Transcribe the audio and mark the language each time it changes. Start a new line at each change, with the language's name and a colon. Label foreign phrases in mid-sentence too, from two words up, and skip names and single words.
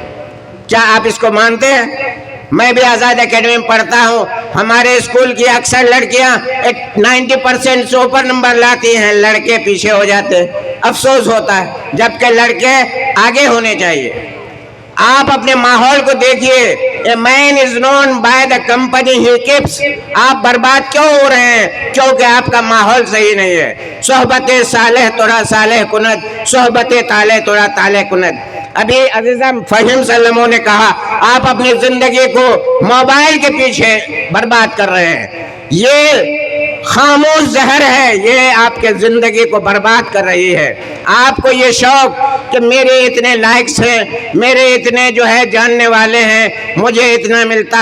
Urdu: کیا آپ اس کو مانتے ہیں؟ میں بھی آزاد اکیڈمی میں پڑھتا ہوں. ہمارے اسکول کی اکثر لڑکیاں 90% سے اوپر نمبر لاتی ہیں، لڑکے پیچھے ہو جاتے ہیں. افسوس ہوتا ہے، جبکہ لڑکے آگے ہونے چاہیے. آپ اپنے ماحول کو دیکھیے.
English: A man is known by the company he keeps.
Urdu: آپ برباد کیوں ہو رہے ہیں؟ کیونکہ آپ کا ماحول صحیح نہیں ہے.
Persian: صحبت صالح تورا صالح کند، صحبت طالح تورا طالح کند.
Urdu: ابھی عزیزم فہیم سلموں نے کہا آپ اپنی زندگی کو موبائل کے پیچھے برباد کر رہے ہیں. یہ خاموش زہر ہے، یہ آپ کے زندگی کو برباد کر رہی ہے. آپ کو یہ شوق کہ میرے اتنے لائکس ہیں، میرے اتنے جو ہے جاننے والے ہیں، مجھے اتنا ملتا.